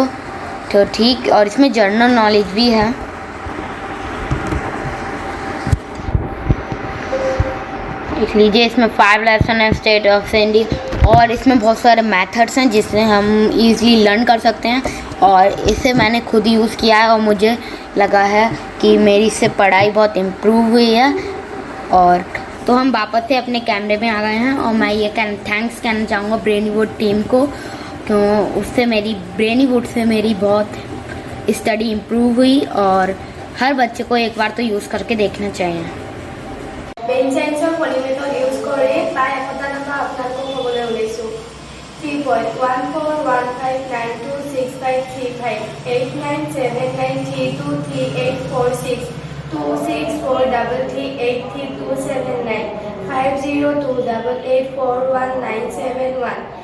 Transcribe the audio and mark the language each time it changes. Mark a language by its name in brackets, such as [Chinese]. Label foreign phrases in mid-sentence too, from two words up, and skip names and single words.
[Hindi] तो ठीक, और इसमें [English] general knowledge [Hindi] भी है। देख लीजिए, इसमें 5 लेसन है [English] state of India [Hindi] और इसमें बहुत सारे मेथड्स हैं जिससे हम [English] easily learn [Hindi] कर सकते हैं और इसे मैंने खुद यूज़ किया है और मुझे लगा है कि मेरी इससे पढ़ाई बहुत इम्प्रूव हुई है। और तो हम वापस से अपने कैमरे में आ गए हैं और मैं ये थैंक्स कहना चाहूँगा ब्रेनीवुड टीम को, क्यों उससे ब्रेनीवुड से मेरी बहुत [English] study improve [Hindi] हुई और हर बच्चे को एक बार तो यूज़ करके देखना चाहिए। [Assamese] বেঞ্চ সায়েন্সৰ পলিমেথড ইউজ কৰি প্ৰায় 100টা নাম্বাৰ আপোনালোকক ক'বলৈ ওলাইছোঁ। 3.141592653589793238462648845 5028841971